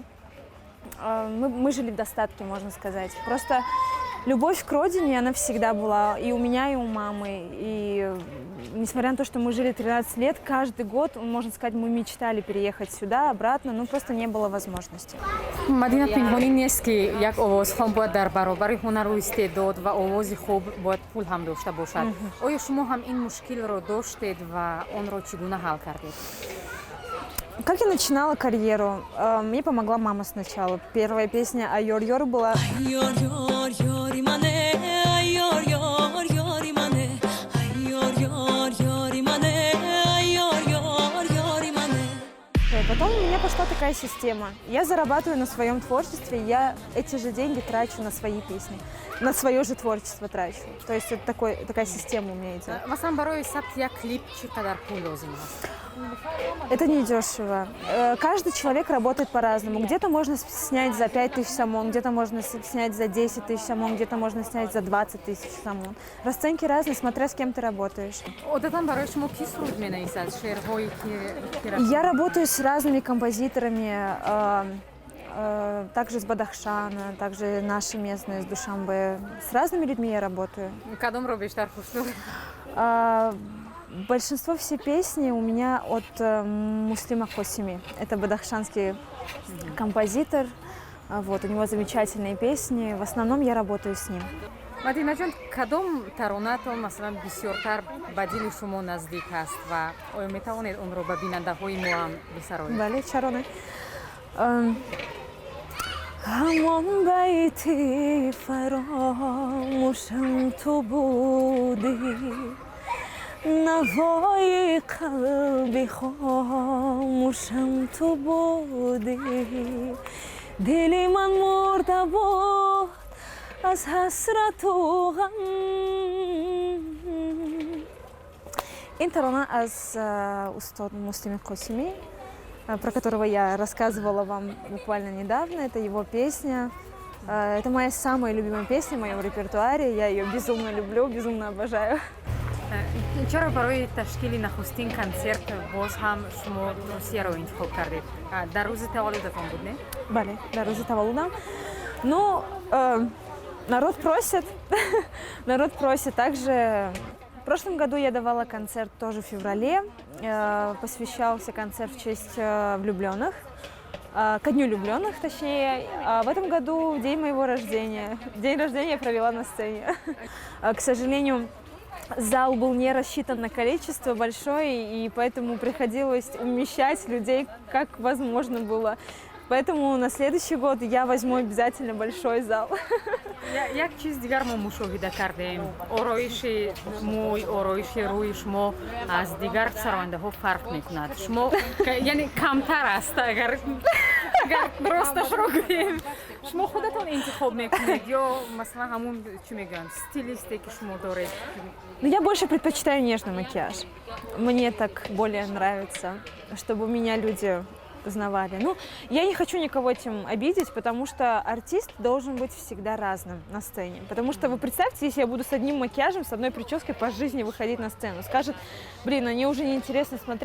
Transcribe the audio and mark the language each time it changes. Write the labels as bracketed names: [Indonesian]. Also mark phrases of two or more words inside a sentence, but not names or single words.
[Russian] Мы жили в достатке, можно сказать. Просто любовь к родине, она всегда была и у меня, и у мамы. И несмотря на то, что мы жили 13 лет, каждый год, можно сказать, мы мечтали переехать сюда, обратно, но просто не было возможности. [Tajik] мадина пинҳонӣ нест ки як овозхон бояд дар баробари ҳунару истеъдод ва овози хуб бояд пул ҳам дошта бошад. Оё шумо ҳам ин мушкилро доштед ва онро чӣ гуна ҳал кардед? [Russian] Как я начинала карьеру? Мне помогла мама сначала. Первая песня «Айор-йор» была. Потом у меня пошла такая система. Я зарабатываю на своем творчестве, я эти же деньги трачу на свои песни, на свое же творчество трачу. То есть это такая система у меня идет. [Tajik] Масалан, барои сабти як клип чӣ қадар пул лозим аст? [Russian] Это недешево. Каждый человек работает по-разному. Где-то можно снять за 5000 сомон, где-то можно снять за 10 000 сомон, где-то можно снять за 20 000 сомон. Расценки разные, смотря с кем ты работаешь. [Tajik] Одатан барои шумо ки суруд менависад? Шеърҳои ки [Russian] Я работаю с разными композиторами, также с Бадахшана, также наши местные, с Душанбе. С разными людьми я работаю. [Tajik] кадомро бештар хуш доред? [Russian] Большинство все песни у меня от Муслима Хосими. Это бадахшанский композитор. Вот, у него замечательные песни. В основном я работаю с ним. [Tajik] мадинаҷон, кадом таронатон масалан бисёртар ба дили шумо наздик аст ва оё метавонед онро ба бинандаҳои мо ҳам бисароед? Бале, чароне. ҳамон байти фаромӯшам ту будӣ [Persian] نوای قلبی خاموشم تو بودی دلی من مرده بود از حسرت و غم. این ترانه از استاد [Russian] Муслим Косими, про которого я рассказывала вам буквально недавно. Это его песня. Это моя самая любимая песня в моем репертуаре. Я ее безумно люблю, безумно обожаю. [Tajik] чаро барои ташкили нахустин концерт боз ҳам шумо Русияро интихоб кардед? Дар рӯзи таваллудатон буд, не? Бале, дар рӯзи таваллудам. [Russian] Ну, народ просит, народ просит. Также в прошлом году я давала концерт тоже в феврале. Посвящался концерт в честь влюбленных. Ко дню влюбленных, точнее. А в этом году день моего рождения. День рождения я провела на сцене. К сожалению, зал был не рассчитан на количество большое, и поэтому приходилось умещать людей как возможно было. Поэтому на следующий год я возьму обязательно большой зал. [Tajik] як чиз дигар мо мушоҳида кардем. ороиши мӯй, ороиши рӯи шумо аз дигар сарояндаҳо фарқ мекунад. Шумо яъне камтар аст, агар росташро гӯем. Шумо худатон интихоб мекунед ё масалан ҳамун чӣ мегӯянд стилисте ки шумо доред? [Russian] Но я больше предпочитаю нежный макияж. Мне так более нравится, чтобы меня люди узнавали. Ну, я не хочу никого этим обидеть, потому что артист должен быть всегда разным на сцене. Потому что вы представьте, если я буду с одним макияжем, с одной прической по жизни выходить на сцену, скажет, блин, мне уже неинтересно смотреть.